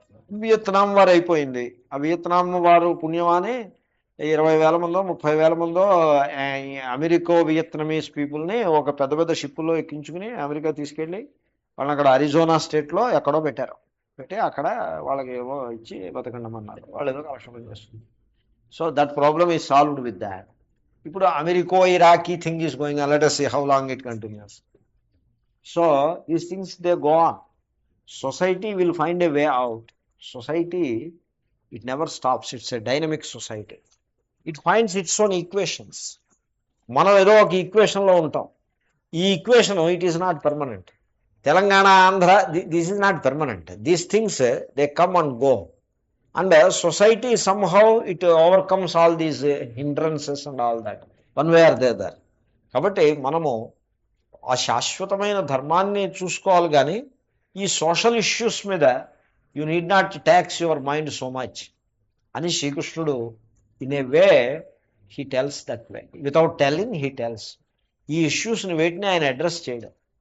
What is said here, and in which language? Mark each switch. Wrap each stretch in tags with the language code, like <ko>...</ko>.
<te>Vietnam war అయిపోయింది. ఆ Vietnam వారు పుణ్యమాని 20,000 మందో 30,000 మందో అమెరికో వియత్నమీస్ పీపుల్ని ఒక పెద్ద పెద్ద షిప్పుల్లో ఎక్కించుకుని అమెరికా తీసుకెళ్ళి వాళ్ళని అక్కడ అరిజోనా స్టేట్లో ఎక్కడో పెట్టారు. పెట్టి అక్కడ వాళ్ళకి ఏవో ఇచ్చి బతకండమన్నారు. వాళ్ళు ఏదో కలక్షణం చేస్తుంది.</te> <en>So that problem is solved with that. ఇప్పుడు America Iraqi thing is going on, let us see how long it continues. So these things they go on. Society will find a way out. Society, it never stops. It's a dynamic society. It finds its own equations.</en> <te>మనం ఏదో ఒక ఈక్వేషన్లో ఉంటాం. ఈ equation</te> <en>It is not permanent. Telangana, Andhra, this is not permanent. These things they come and go. And society somehow it overcomes all these hindrances and all that, one way or the other.</en> <te>కాబట్టి మనము ఆ శాశ్వతమైన ధర్మాన్ని చూసుకోవాలి, కానీ ఈ</te> <en>social issues మీద you need not tax your mind so much</en> <te>అని శ్రీకృష్ణుడు</te> <en>In a way he tells that way. Without telling he tells.</en> <te>ఈ ఇష్యూస్ని వేటిని ఆయన అడ్రస్ చేయడం.</te>